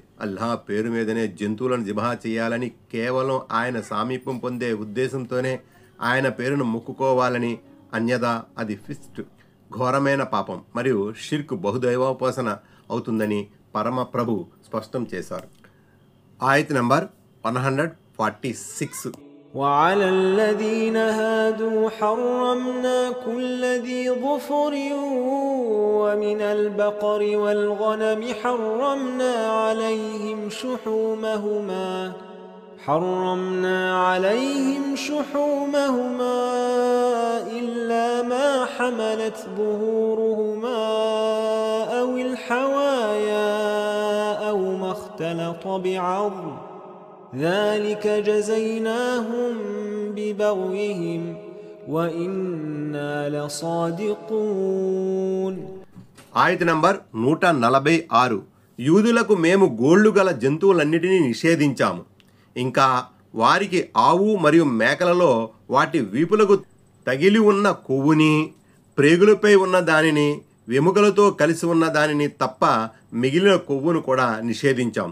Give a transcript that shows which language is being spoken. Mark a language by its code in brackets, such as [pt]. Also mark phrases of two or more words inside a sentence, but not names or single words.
[te] అల్లాహ్ పేరు మీదనే జంతువులను జిబహా చేయాలని, కేవలం ఆయన సామీప్యం పొందే ఉద్దేశంతోనే ఆయన పేరును మొక్కుకోవాలని, అన్యదా అది ఫిస్ట్ ఘోరమైన పాపం మరియు షిర్క్ బహుదైవోపాసన అవుతుందని పరమ ప్రభు స్పష్టం చేశారు. ఆయత్ నంబర్ 146. [ar] وعلى الذين هادوا حرمنا كل ذي ظفر ومن البقر والغنم حرمنا عليهم شحومهما إلا ما حملت ظهورهما أو الحوايا أو ما اختلط بعظم ذلك جزيناهم ببغيهم وإنا لصادقون. [te] ఆయత నంబర్ 146. యూదులకు మేము గోళ్లు గల జంతువులన్నిటినీ నిషేధించాము. ఇంకా వారికి ఆవు మరియు మేకలలో వాటి వీపులకు తగిలి ఉన్న కొవ్వుని, ప్రేగులపై ఉన్న దానిని, వెముకలతో కలిసి ఉన్న దానిని తప్ప మిగిలిన కొవ్వును కూడా నిషేధించాం.